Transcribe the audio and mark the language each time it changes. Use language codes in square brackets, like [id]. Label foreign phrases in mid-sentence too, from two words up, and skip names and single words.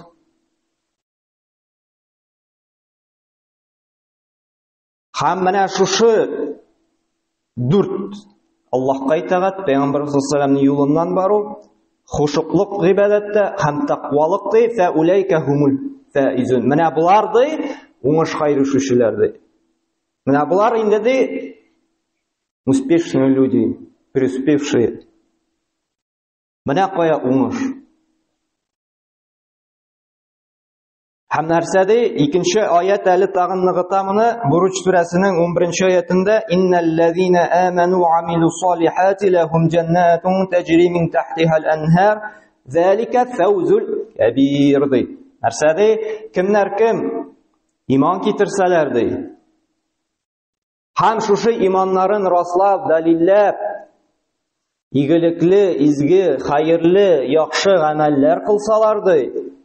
[tt] Һәм менә шушы 4 Аллаһка итаат, Пәйгамбәр [ar] صلى الله عليه وسلم [tt] юлыннан бару, хушуклык гыйбадәттә һәм тақвалык ди, [ar] فأولئك هم الفائزون. [tt] Менә булар ди, уңышка ирешүчеләр ди. Менә булар инде ди, [ru] успешные люди, преуспевшие. [tt] Менә кая уңыш. Һәм нәрсә ди? Икенче аят әле тагын ныгыта моны. Буруч сүрәсенең 11-нче аятында [ar] إن الذين آمنوا وعملوا الصالحات لهم جنات تجري من تحتها الأنهار ذلك الفوز الكبير [tt] ди. Нәрсә ди? Кемнәр кем иман китерсәләр ди. Һәм шушы иманнарын раслап, далилләп, игелекле, изге, хәерле, яхшы гамәлләр кылсалар ди.